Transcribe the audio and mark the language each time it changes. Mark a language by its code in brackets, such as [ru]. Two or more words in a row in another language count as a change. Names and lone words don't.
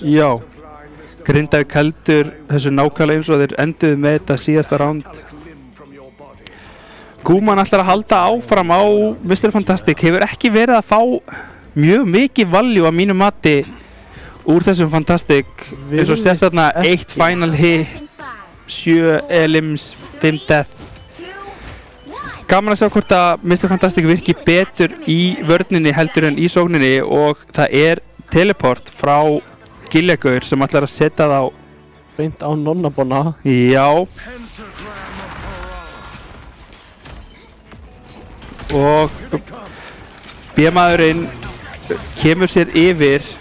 [is] Já, Grindavík heldur þessu nákvæmlega eins og þeir enduðu með þetta síðasta ránd. Góman ætlar að halda áfram á Mr. Fantastic, hefur ekki verið að fá mjög mikið value að mínu mati úr þessum Fantastic, eins og sérst þarna [en] 1 final hit, 7 elims, 5 death. [is] gaman að sjá hvort að Mr. Fantastic virki betur í vörninni heldur en í sókninni og það teleport frá Gilligaur sem ætlar að setja það á beint á nonnabonna. Já. Og B-maðurinn kemur sér yfir.